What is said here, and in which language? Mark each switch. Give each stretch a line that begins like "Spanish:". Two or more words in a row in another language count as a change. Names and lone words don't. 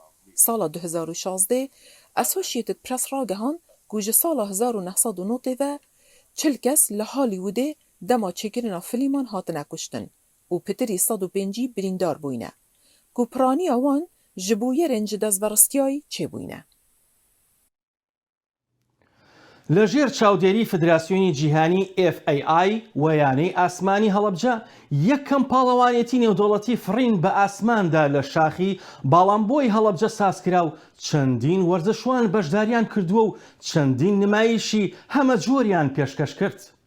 Kurdish: Sala 2016 Associated Press ragihan ku ji sala 1990 ve 40 kes li Hollywoodê dema çêkirina filîman hatine kuştin û pitirî 105 birîndar bûyne. Ku piraniya wan ji bûyerên ji destberistiyayî çêbûyne.
Central Kurdish: لە ژێر چاودێری فدراسیۆنی جیهانی FAI وەیانەی ئاسمانی هەڵەبجە یەکەم پاڵەوانێتی نێودەوڵەتی فڕین بە ئاسماندا لە شاخی باڵامبۆی هەڵەبجە سازکرا و چەندین وەرزشوان بەشداریان کردووە و چەندین نمایشی هەمە جۆریان پێشکەش کرد.